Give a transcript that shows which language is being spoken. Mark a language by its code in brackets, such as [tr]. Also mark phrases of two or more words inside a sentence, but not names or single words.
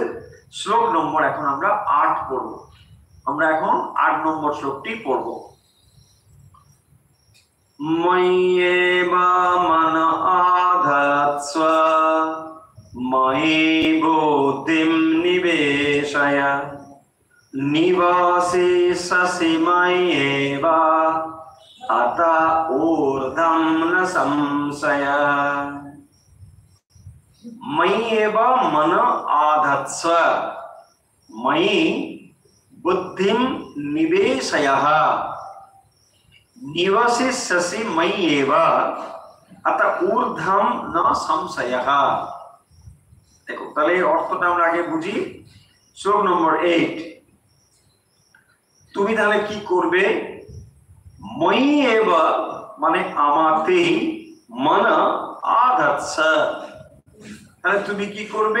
[bn] শ্লোক নম্বর এখন আমরা 8 পড়ব। আমরা এখন 8 নম্বর শ্লোকটি পড়ব। [sa] ময়্যেবা মন আধাৎস্ব ময়ি বুদ্ধিম নিবেশয় निवसिष्यसि मय्येव अत ऊर्ध्वं न संशयः। मय्येव मन आधत्स्व, मयि बुद्धिं निवेशयः, निवसिष्यसि मय्येव अत ऊर्ध्वं न संशयः। [bn] देखो তাহলে অর্থটা আমরা আগে বুঝি। শ্লোক নম্বর 8, তুমি তাহলে কি করবে? ময়্যেব মানে আমাতেই, [sa] মন আধৎস, [bn] তাহলে তুমি কি করবে?